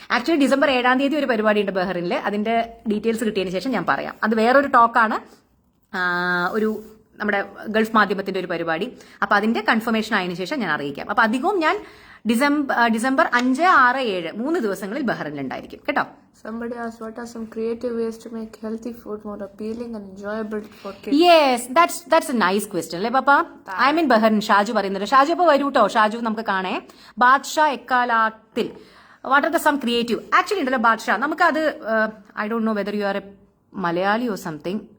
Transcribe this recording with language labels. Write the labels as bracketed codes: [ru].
[ml] Actually December 7-ാം തീയതി ഒരു പരിപാടി ഉണ്ട് ബഹ്റിനിൽ. അതിന്റെ ഡീറ്റെയിൽസ് കിട്ടിയതിന് ശേഷം ഞാൻ പറയാം. അത് വേറൊരു ടോക്കാണ്, ഒരു നമ്മുടെ ഗൾഫ് മാധ്യമത്തിന്റെ ഒരു പരിപാടി. അപ്പൊ അതിന്റെ കൺഫർമേഷൻ ആയതിനു ശേഷം ഞാൻ അറിയിക്കാം. അപ്പൊ അധികവും ഞാൻ ഡിസംബർ 5, 6, 7 3 ദിവസങ്ങളിൽ ബഹ്റിനിലുണ്ടായിരിക്കും കേട്ടോ. [en] Somebody asked what are some creative ways to make healthy food more appealing and enjoyable for kids? Yes, that's a nice question. [ml] അല്ലേ പാപ്പ? [en] I mean [ml] Bahrain. ഷാജു പറയുന്നുണ്ട്. ഷാജു അപ്പൊ വരൂ കേട്ടോ. ഷാജു നമുക്ക് കാണേ. Badshah എക്കാലാത്തിൽ [en] what are the some creative [ml] actually ഉണ്ടല്ലോ ബാദ്ഷാ നമുക്കത് [en] I don't know whether you are a Malayali or something.